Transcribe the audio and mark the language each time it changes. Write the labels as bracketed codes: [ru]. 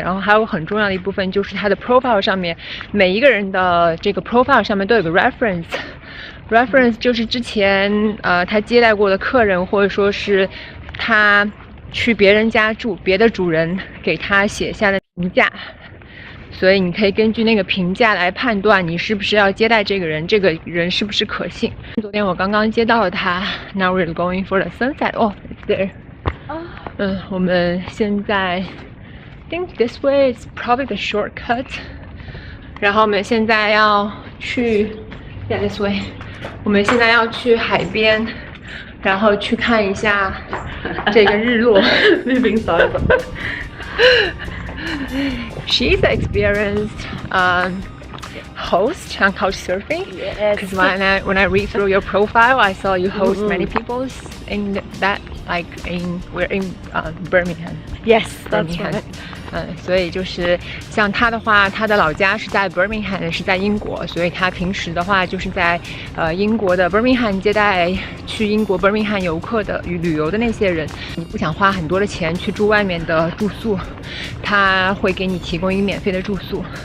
[zh] 然后还有很重要的一部分就是他的 profile 上面，每一个人的这个 profile 上面都有个 reference 就是之前他接待过的客人，或者说是他去别人家住，别的主人给他写下的评价，所以你可以根据那个评价来判断你是不是要接待这个人，这个人是不是可信。昨天我刚刚接到了他 [en] ，Now we're going for the sunset. Oh, it's there. [zh] 我们现在 [en] think this way is probably the shortcut. [zh] 然后我们现在要去 [en] this way. [zh] 我们现在要去海边。然后去看一下这个日落。 [en] She's an experienced host on Couchsurfing. Yes. Because when I read through your profile, I saw you host many people in that, like we're in Birmingham. Yes, that's right. [zh] 所以就是像他的话，他的老家是在 Birmingham， 是在英国，所以他平时的话就是在英国的 Birmingham 接待去英国 Birmingham 游客的旅游的那些人。你不想花很多的钱去住外面的住宿，他会给你提供一个免费的住宿。